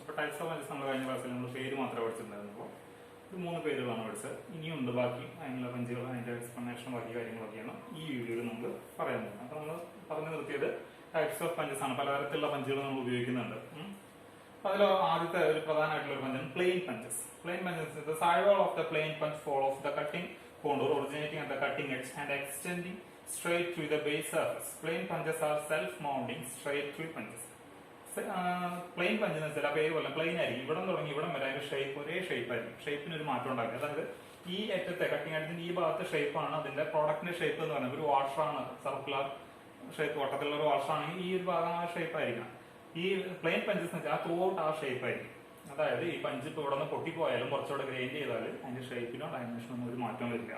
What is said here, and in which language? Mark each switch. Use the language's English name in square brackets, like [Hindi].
[Malayalam] അപ്പോൾ types of punches നമ്മൾ കഴിഞ്ഞ ക്ലാസ്സിൽ നമ്മൾ പേര് മാത്രമേ പഠിച്ചിട്ടുണ്ടായിരുന്നുള്ളൂ. ഇത് 3 പേരുകളാണ് പഠിച്ചത്. ഇനിയുണ്ട് ബാക്കി അതിനുള്ള പഞ്ചുകൾ, അതിന്റെ എക്സ്പ്ലനേഷൻ ബാക്കി കാര്യങ്ങളൊക്കെയാണ് ഈ വീഡിയോയിൽ നമ്മൾ പറയാൻ പോകുന്നത്. അപ്പോൾ നമ്മൾ പറഞ്ഞു നിർത്തിയത് ടൈപ്സ് ഓഫ് പഞ്ചസ് ആണ്. പലതരത്തിലുള്ള പഞ്ചുകൾ നമ്മൾ ഉപയോഗിക്കുന്നുണ്ട്. അതിൽ ആദ്യത്തെ ഒരു പ്രധാനമായിട്ടുള്ള ഒരു പഞ്ചാണ് plain punches. [English] Plain punches, the sidewall of the plain punch follows the cutting contour originating at the cutting edge and extending straight to the base surface. Plain punches are self-mounting straight through punches. [Malayalam] Plain punch എന്ന് വെച്ചാൽ പേര് പോലെ plain ആയിരിക്കും. ഇവിടെ തുടങ്ങി ഇവിടം വരെ അതിന്റെ ഷേപ്പ് ഒരേ ഷേപ്പ് ആയിരിക്കും. ഷേപ്പിന് ഒരു മാറ്റം ഉണ്ടാക്കുക. അതായത് ഈ അറ്റത്തെ കട്ടിങ് അറ്റത്തിന്റെ ഈ ഭാഗത്തെ ഷേപ്പാണ് അതിന്റെ പ്രോഡക്റ്റിന്റെ ഷേപ്പ് എന്ന് പറയുന്നത്. ഒരു വാഷറാണ്, സർക്കുലർ ഷേപ്പ്, വട്ടത്തിലുള്ള ഒരു വാഷറാണെങ്കിൽ ഈ ഒരു ഭാഗം ആ ഷേപ്പ് ആയിരിക്കണം. ഈ പ്ലെയിൻ പഞ്ചസ് എന്ന് വെച്ചാൽ ത്രൂ ഔട്ട് ആ ഷേപ്പ് ആയിരിക്കും. അതായത് ഈ പഞ്ച് ഇപ്പോൾ ഇവിടെ നിന്ന് പൊട്ടിപ്പോയാലും കുറച്ചുകൂടെ ഗ്രൈൻഡ് ചെയ്താൽ അതിന്റെ ഷേപ്പിനോ ഡയമെൻഷനോ ഒരു മാറ്റം വരില്ല.